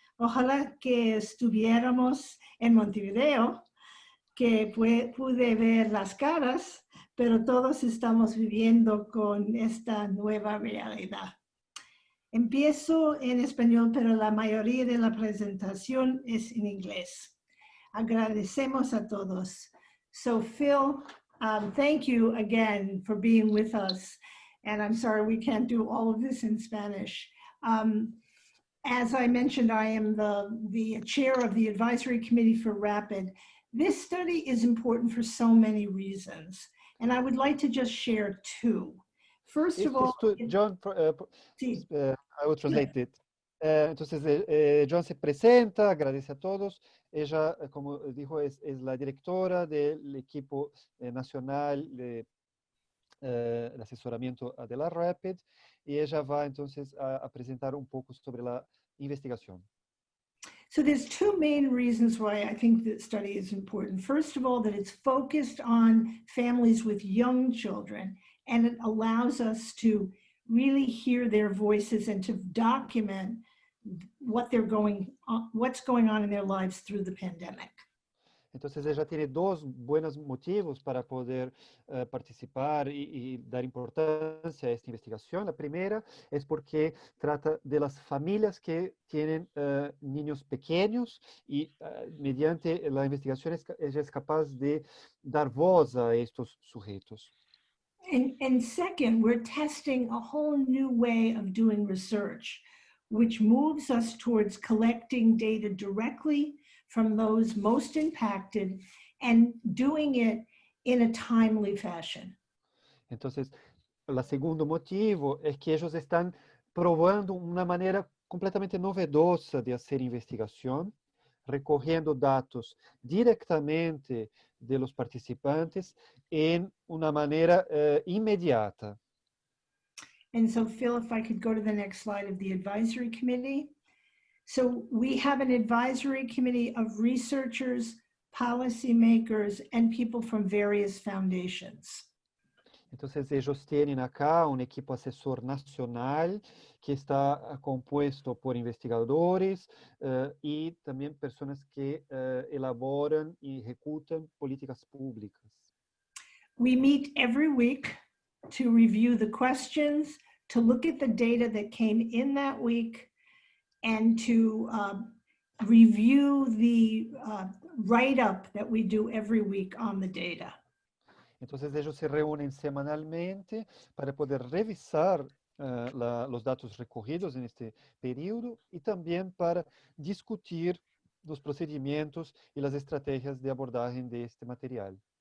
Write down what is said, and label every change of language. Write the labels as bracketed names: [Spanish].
[Spanish] Ojalá que estuviéramos en Montevideo, que pude ver las caras, pero todos estamos viviendo con esta nueva realidad. Empiezo en español, pero la mayoría de la presentación es en inglés. Agradecemos a todos. [English] So Phil, thank you again for being with us. And I'm sorry we can't do all of this in Spanish. As I mentioned, I am the chair of the advisory committee for RAPID. This study is important for so many reasons, and I would like to just share two. First of all, John, [Spanish] sí. [English] I will translate it. [Spanish] Entonces, John se presenta, agradece a todos. Ella, como dijo, es la directora del equipo nacional de asesoramiento de la RAPID, y ella va entonces a presentar un poco sobre la investigación. [English] So there's two main reasons why I think this study is important. First of all, that it's focused on families with young children, and it allows us to really hear their voices and to document what's going on in their lives through the pandemic. [Spanish] Entonces ella tiene dos buenos motivos para poder participar y dar importancia a esta investigación. La primera es porque trata de las familias que tienen niños pequeños y mediante la investigación ella es capaz de dar voz a estos sujetos. [English] And second, we're testing a whole new way of doing research. which moves us towards collecting data directly from those most impacted and doing it in a timely fashion. [Spanish] Entonces, el segundo motivo es que ellos están probando una manera completamente novedosa de hacer investigación, recogiendo datos directamente de los participantes en una manera inmediata. [English] And so, Phil, if I could go to the next slide of the advisory committee. So we have an advisory committee of researchers, policymakers, and people from various foundations. [Spanish] Entonces, ellos tienen acá un equipo asesor nacional que está compuesto por investigadores y también personas que elaboran y ejecutan políticas públicas. [English] We meet every week to review the questions, to look at the data that came in that week, and to review the write-up that we do every week on the data. [Spanish] Entonces ellos se reúnen semanalmente para poder revisar los datos recogidos en este periodo y también para discutir los procedimientos y las estrategias de abordaje de este material.